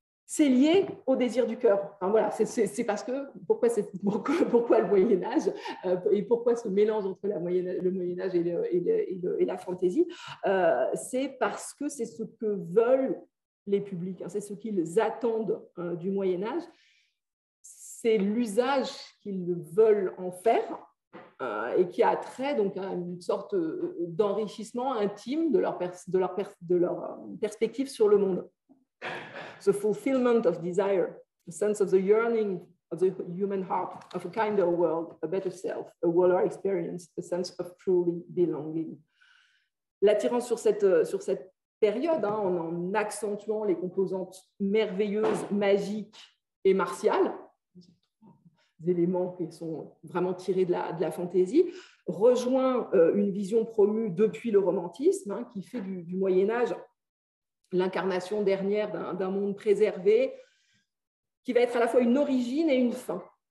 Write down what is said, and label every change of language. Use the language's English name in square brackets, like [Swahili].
[French] C'est lié au désir du cœur. Enfin, voilà, c'est parce que pourquoi le Moyen-Âge et pourquoi ce mélange entre le Moyen-Âge et la fantaisie, c'est parce que c'est ce que veulent les publics, c'est ce qu'ils attendent du Moyen-Âge, c'est l'usage qu'ils veulent en faire. Et qui a trait donc à une sorte d'enrichissement intime de leur perspective sur le monde. [English] The fulfillment of desire, the sense of the yearning of the human heart, of a kinder world, a better self, a fuller experience, a sense of truly belonging. [French] L'attirance sur cette période, en accentuant les composantes merveilleuses, magiques et martiales, éléments qui sont vraiment tirés de la fantaisie, rejoint une vision promue depuis le romantisme, qui fait du Moyen-Âge l'incarnation dernière d'un monde préservé, qui va être à la fois une origine et une fin.